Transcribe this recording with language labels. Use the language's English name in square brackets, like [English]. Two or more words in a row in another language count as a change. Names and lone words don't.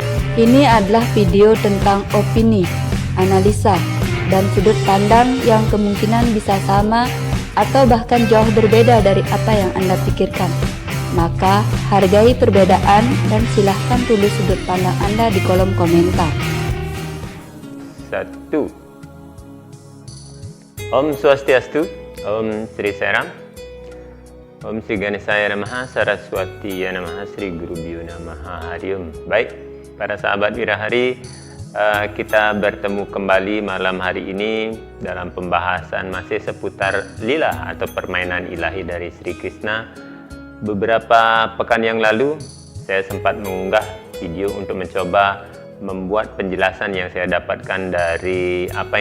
[Indonesian] Ini adalah video tentang opini, analisa, dan sudut pandang yang kemungkinan bisa sama atau bahkan jauh berbeda dari apa yang Anda pikirkan. Maka, hargai perbedaan dan silahkan tulis sudut pandang Anda di kolom komentar. 1. [Sanskrit] Om Swastiastu, Om Sri Sairam, Om Sri Ganesaya Namaha, Saraswati Namaha, Sri Gurubhyo Namaha, Hari Om. [Indonesian] Baik, para sahabat Wirahari, kita bertemu kembali malam hari ini dalam pembahasan masih seputar lila atau permainan ilahi dari Sri Krishna. Beberapa pekan yang lalu saya sempat mengunggah video untuk mencoba membuat penjelasan yang saya dapatkan dari apa